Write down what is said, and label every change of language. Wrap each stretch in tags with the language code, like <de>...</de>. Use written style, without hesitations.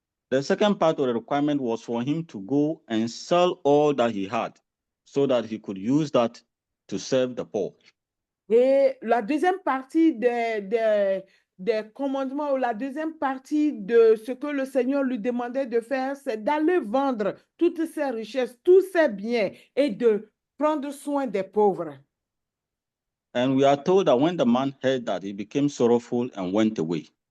<en>The second part of the requirement was for him to go and sell all that he had so that he could use that to serve the poor.</en> <fr>Et la deuxième partie des commandements ou la deuxième partie de ce que le Seigneur lui demandait de faire, c'est d'aller vendre toutes ses richesses, tous ses biens et de prendre soin des pauvres.</fr> <en>And we are told that when the man heard that, he became sorrowful and went away.</en>